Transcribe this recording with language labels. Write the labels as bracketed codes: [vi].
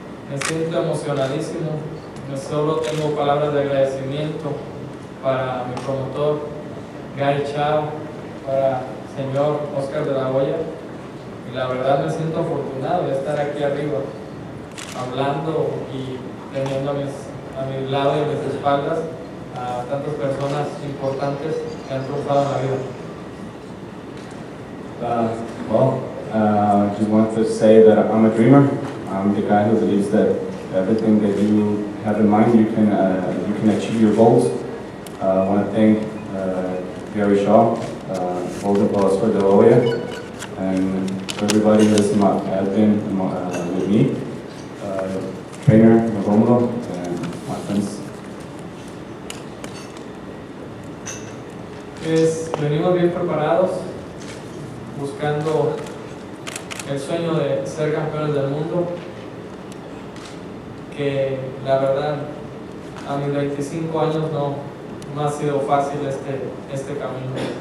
[es] Me siento emocionadísimo. Solo tengo palabras de agradecimiento para mi promotor, Gary Chao, para el señor Oscar de la Hoya. Y la verdad me siento afortunado de estar aquí arriba, hablando y teniendo a mi lado y a mis espaldas a tantas personas importantes que han triunfado en la vida. [en] I just want to say that I'm a dreamer. I'm the guy who believes that everything that you have in mind, you can achieve your goals. I want to thank Gary Shaw, Golden Oscar de la Hoya, and everybody who has been with me, trainer Romulo, and my friends. [es] Venimos bien preparados, buscando el sueño de ser campeones del mundo, que la verdad a mis 25 años no ha sido fácil este camino.